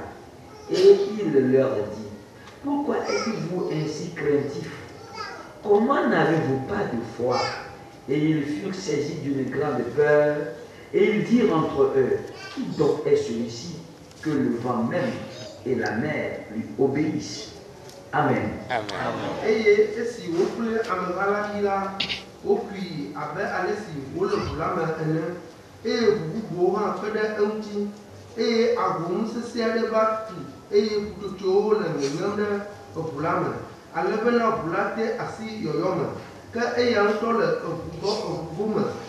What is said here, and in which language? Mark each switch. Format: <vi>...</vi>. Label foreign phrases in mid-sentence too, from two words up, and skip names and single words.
<fr>Et il leur dit, Pourquoi êtes-vous ainsi craintifs? Comment n'avez-vous pas de foi? Et ils furent saisis d'une grande peur, et ils dirent entre eux, Qui donc est celui-ci, que le vent même et la mer lui obéissent? Amen.</fr> <ee>Eye esi wokple amegala yi la wokui abe ale si wole ʋu la me ene eye ʋu bubuwo hã kpe ɖe eŋuti eye ahom sesẽ aɖe va tu eye ƒutsotsowo le ŋeŋem ɖe ʋu la me ale bena ʋu la de asi yɔyɔ me ke eya ŋutɔ le ʋu me</ee>